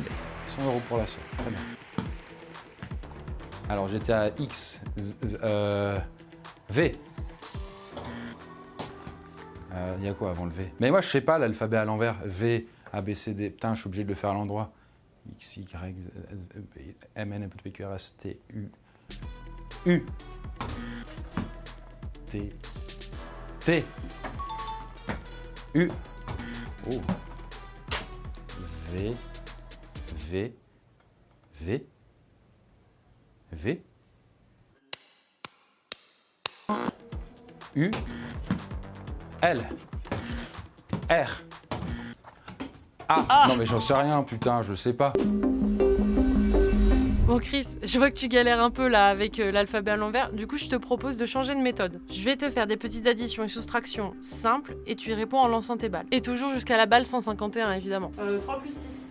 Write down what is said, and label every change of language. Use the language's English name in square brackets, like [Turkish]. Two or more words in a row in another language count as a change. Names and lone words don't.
[French] 100 € pour l'assaut, très bien. Alors j'étais à X, V. Il y a quoi avant le V? Mais moi je sais pas l'alphabet à l'envers. V, A, B, C, D. Putain, je suis obligé de le faire à l'endroit. X, Y, M, N, P, Q, R, S, T, U. U. T. T. U. Oh. V. V. V. V. U. L. R. A. Non mais j'en sais rien, putain, je sais pas. Bon Chris, je vois que tu galères un peu là avec l'alphabet à l'envers, du coup je te propose de changer de méthode. Je vais te faire des petites additions et soustractions simples et tu y réponds en lançant tes balles. Et toujours jusqu'à la balle 151 évidemment. 3 plus 6.